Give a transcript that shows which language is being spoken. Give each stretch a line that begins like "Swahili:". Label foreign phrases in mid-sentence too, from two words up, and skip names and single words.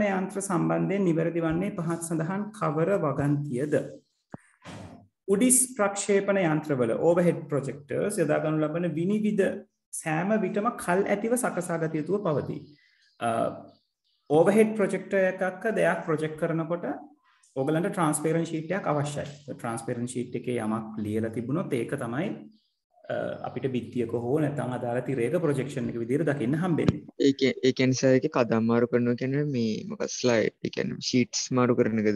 Sinhala: යන්ත්‍ර සම්බන්ධයෙන් නිවැරදි වන්නේ පහත් සඳහන් කවර වගන්තියද උඩිස් ප්‍රක්ෂේපණ යන්ත්‍රවල
English: overhead projectors
Sinhala: යොදා ගනු ලබන විනිවිද සෑම විටම කල් ඇතිව සකසා ගත යුතුව පවතී
English: overhead projector
Sinhala: එකක දෙයක් ප්‍රොජෙක්ට් කරනකොට ඔයගලන්ට
English: transparent sheet
Sinhala: එකක් අවශ්‍යයි
English: transparent sheet
Sinhala: එකේ යමක් ලියලා තිබුණොත් ඒක තමයි අපිට බිත්තියක හෝ නැත්නම් අදාළ තිරයක ප්‍රොජෙක්ෂන් එක විදිහට දකින්න හම්බෙන්නේ. ඒ කියන්නේ සර් ඒකේ කදම් මාරු කරනවා කියන්නේ මේ මොකක් ස්ලයිඩ් ඒ කියන්නේ ෂීට්ස් මාරු කරන එකද?